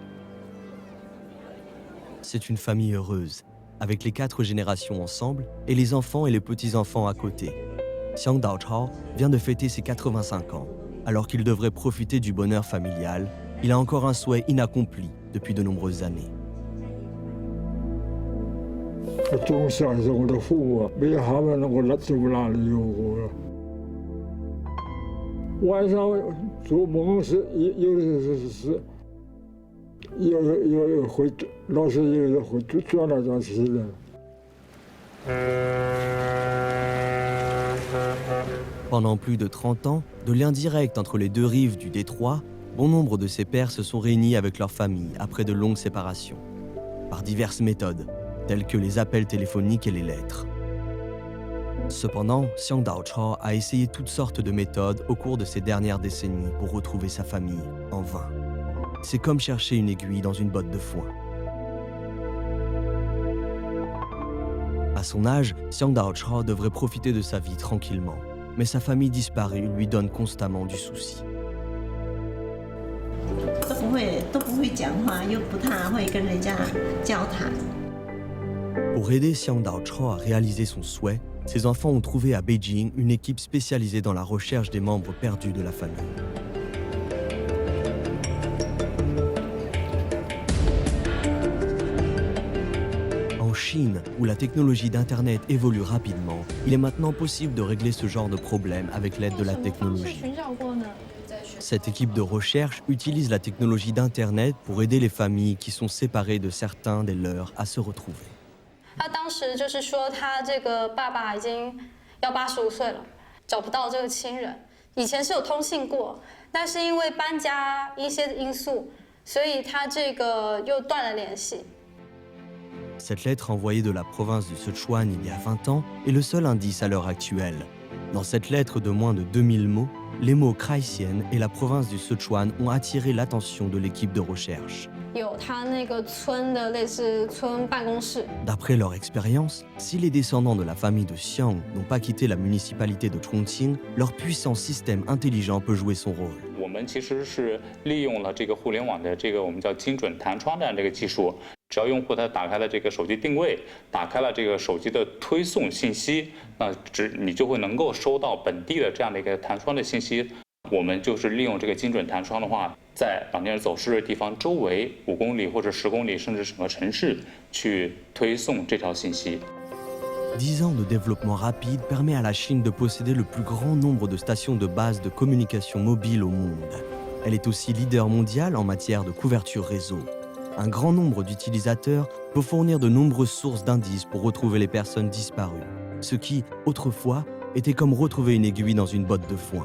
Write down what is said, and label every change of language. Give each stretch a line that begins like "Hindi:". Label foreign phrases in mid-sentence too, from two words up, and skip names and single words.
French: C'est une famille heureuse, avec les 4 générations ensemble et les enfants et les petits-enfants à côté. Xiang Daochao vient de fêter ses 85 ans. Alors qu'il devrait profiter du bonheur familial, il a encore un souhait inaccompli depuis de nombreuses années.
Chinese: 我总想着我的父母，没有他们，我走哪里有我？晚上做梦是有的是，有会老是有会转来转去的。
French: Pendant plus de 30 ans, de lien direct entre les deux rives du détroit, bon nombre de ces pères se sont réunis avec leurs familles après de longues séparations, par diverses méthodes, telles que les appels téléphoniques et les lettres. Cependant, Xiang Daochao a essayé toutes sortes de méthodes au cours de ces dernières décennies pour retrouver sa famille, en vain. C'est comme chercher une aiguille dans une botte de foin. À son âge, Xiang Daochao devrait profiter de sa vie tranquillement, mais sa famille disparue lui donne constamment du souci.
Chinese: 都不会讲话，又不太会跟人家交谈。
French: Pour aider Xiang Daochao à réaliser son souhait, ses enfants ont trouvé à Beijing une équipe spécialisée dans la recherche des membres perdus de la famille. En Chine, où la technologie d'Internet évolue rapidement, il est maintenant possible de régler ce genre de problème avec l'aide de la technologie. Cette équipe de recherche utilise la technologie d'Internet pour aider les familles qui sont séparées de certains des leurs à se retrouver.
Chinese: 他当时就是说，他这个爸爸已经要85岁了，找不到这个亲人。以前是有通信过，但是因为搬家一些因素，所以他这个又断了联系。
French: Cette lettre envoyée de la province du Sichuan il y a 20 ans est le seul indice à l'heure actuelle. Dans cette lettre de moins de 2000 mots, les mots Kraïsienne et la province du Sichuan ont attiré l'attention de l'équipe de recherche.
Chinese: 有他那个村的类似村办公室。
French: D'après leur expérience, si les descendants de la famille de Xiang n'ont pas quitté la municipalité de Chongqing, leur puissant système intelligent peut jouer son rôle.
Chinese: 我们其实是利用了这个互联网的这个我们叫精准弹窗的这个技术，只要用户他打开了这个手机定位，打开了这个手机的推送信息，那你就会能够收到本地的这样的一个弹窗的信息。我们就是利用这个精准弹窗的话，在老年人走失的地方周围5公里或者10公里，甚至整个城市去推送这条信息。
French: 10 ans de développement rapide permet à la Chine de posséder le plus grand nombre de stations de base de communication mobile au monde. Elle est aussi leader mondial en matière de couverture réseau. Un grand nombre d'utilisateurs peut fournir de nombreuses sources d'indices pour retrouver les personnes disparues, ce qui, autrefois, était comme retrouver une aiguille dans une botte de foin.